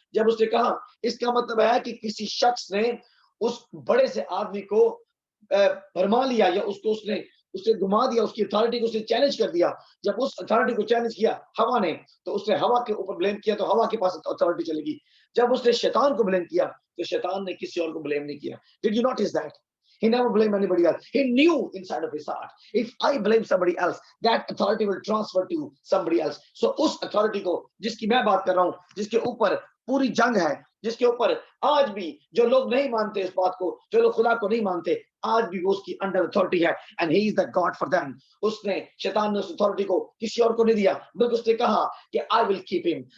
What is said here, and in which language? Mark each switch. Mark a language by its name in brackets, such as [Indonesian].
[Hindi] जब उसने कहा, इसका मतलब है कि किसी शख्स ने उस बड़े से आदमी को भरमा लिया या उसको उसने घुमा दिया, उसकी अथॉरिटी को उसने चैलेंज कर दिया। जब उस अथॉरिटी को चैलेंज किया हवा ने, तो उसने हवा के ऊपर ब्लेम किया, तो हवा के पास अथॉरिटी चलेगी। जब उसने शैतान को ब्लेम किया तो शैतान ने किसी और को ब्लेम नहीं किया। [English] Did you notice that? He never blamed anybody else. He knew inside of his heart, if I blame somebody else, that authority will transfer to somebody else. [Hindi] So उस authority को जिसकी मैं बात कर रहा हूँ, जिसके ऊपर पूरी जंग है, जिसके ऊपर आज भी जो लोग नहीं मानते इस बात को, जो लोग खुदा को नहीं मानते, आज भी वो उसकी अंडर अथॉरिटी है, [English] and he is the God for them. [Hindi] उसने शैतान ने उस अथॉरिटी को किसी और को नहीं दिया, बल्कि उसने कहा कि [English] I will keep him.